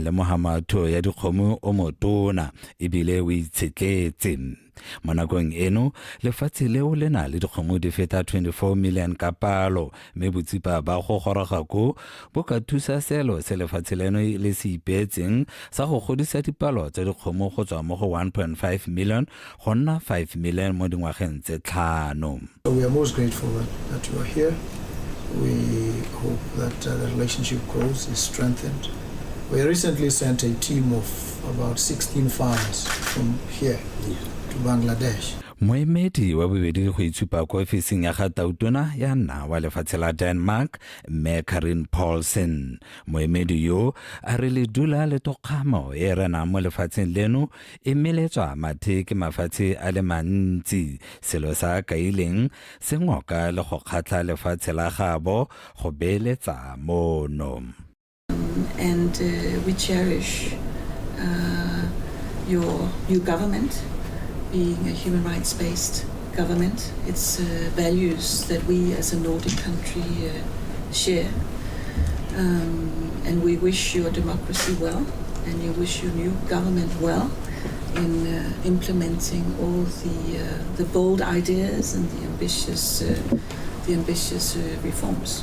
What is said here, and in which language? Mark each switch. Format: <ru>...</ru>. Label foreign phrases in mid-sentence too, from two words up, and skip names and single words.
<tn>le mohamatho ya dikgomo o motona ebile o itshetletse mo nakong eno lefatshe leo le na le dikgomo di feta 24 million ka palo mme botsipa ba go goroga ko bo ka thusa selo se lefatshe leno le se ipeetseng sa go godisa dipalo tsa dikgomo go tswa mo go 1.5 million go nna 5 million mo dingwageng tse tlhano.</tn> <en>We are most grateful that you are here. We hope that the relationship grows, is strengthened. We recently sent a team of about 16 farmers from here to Bangladesh.</en> <tn>Moemedi wa bobedi go itshupa kwa ofising ya ga Tautona ya nna wa lefatshe la Denmark, mme Karin Paulsen. Moemedi yo a re le dula le tokgamo e rena mo lefatsheng leno e meletswa mathe ke mafatshe a le mantsi selo sa kaileng se ngoka le go kgatla lefatshe la gabo go beeletsa mono.</tn> <en>And we cherish your new government being a human rights-based government. It's values that we as a Nordic country share. And we wish your democracy well, and you wish your new government well in implementing all the bold ideas and the ambitious reforms.</en>